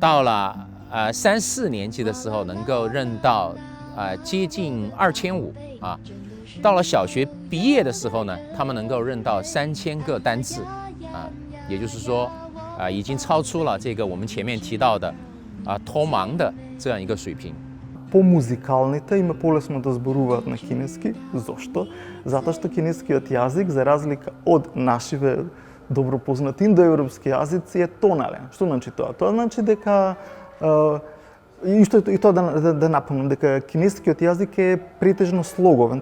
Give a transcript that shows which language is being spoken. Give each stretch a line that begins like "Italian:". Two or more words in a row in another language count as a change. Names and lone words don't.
Chinese: 到了3、4年级的时候能够认到接近2500啊，到了小学毕业的时候呢，他们能够认到3000个单字啊，也就是说已经超出了这个我们前面提到的脱盲的这样一个水平。
Macedonian: По-музикалните им е полесно да зборуваат на кинески. Зошто? Затоа што кинескиот јазик, за разлика од нашиве добро познати индоевропски јазици, е тонален. Што значи тоа? Тоа значи дека и тоа да напомнам дека кинескиот јазик е претежно слоговен.